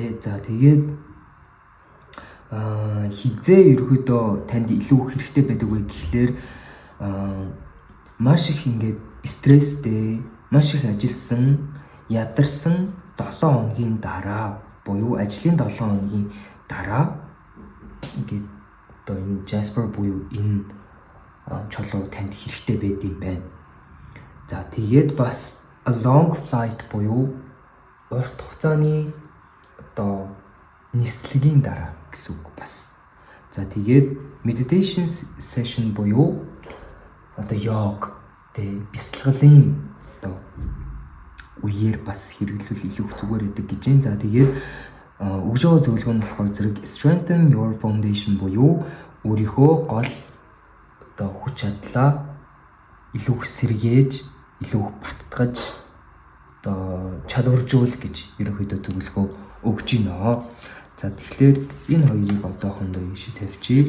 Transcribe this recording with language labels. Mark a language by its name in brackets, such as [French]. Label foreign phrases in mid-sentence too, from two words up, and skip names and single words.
[Mongolian] За тэгээд хизээ ерөөдөө танд илүү хэрэгтэй байдаг вэ гэхлээр маш их ингээд стресстэй, маш их ажилласан, ядарсан 7 хоногийн дараа буюу ажлын 7 хоногийн дараа ингээд одоо энэ Jasper буюу энэ чулуу танд хэрэгтэй байд юм байна. За тэгээд бас [English] a long flight [Mongolian] буюу урт хугацааны одоо нислэгийн дараа гэсэн үг бас. За тэгээд [English] meditation session [Mongolian] буюу одоо йог бясалгалын одоо үеэр бас хэрэглүүл илүү зүгээр байдаг гэж байна. За тэгээд өгж байгаа зөвлөгөө нь болохоор зэрэг [English] strengthen your foundation [Mongolian] буюу өөрийнхөө гол одоо хүч чадлаа илүү сэргээж, илүү баттгаж одоо чадваржуул гэж ерөнхийдөө зөвлөгөө өгж байна. За тэгэхээр энэ хоёрыг одоохондоо ийшээ тавьчих.